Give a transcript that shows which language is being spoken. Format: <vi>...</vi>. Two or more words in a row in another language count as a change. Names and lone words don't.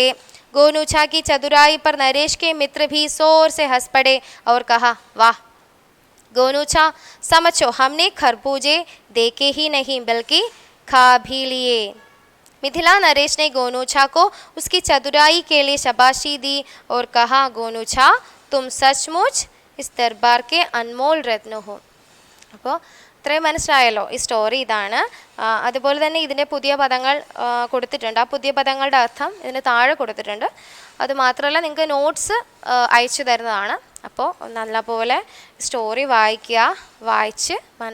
<hi>गोनूछा की चतुराई पर नरेश के मित्र भी जोर से हंस पड़े और कहा, वाह गोनूछा, समझो हमने खरबूजे देखे ही नहीं बल्कि खा भी लिए. मिथिला नरेश ने गोनूछा को उसकी चतुराई के लिए शाबाशी दी और कहा, गोनूछा तुम सचमुच इस दरबार के अनमोल रत्न हो.</hi> <ml>അപ്പോൾ ഇത്രയും മനസ്സിലായല്ലോ. ഈ സ്റ്റോറി ഇതാണ്. അതുപോലെ തന്നെ ഇതിൻ്റെ പുതിയ പദങ്ങൾ കൊടുത്തിട്ടുണ്ട്. ആ പുതിയ പദങ്ങളുടെ അർത്ഥം ഇതിന് താഴെ കൊടുത്തിട്ടുണ്ട്. അതുമാത്രമല്ല നിങ്ങൾക്ക് നോട്ട്സ് അയച്ചു തരുന്നതാണ്. അപ്പോൾ നല്ലപോലെ സ്റ്റോറി വായിക്കുക, വായിച്ച് മനസ്സിലാക്കുക.</ml>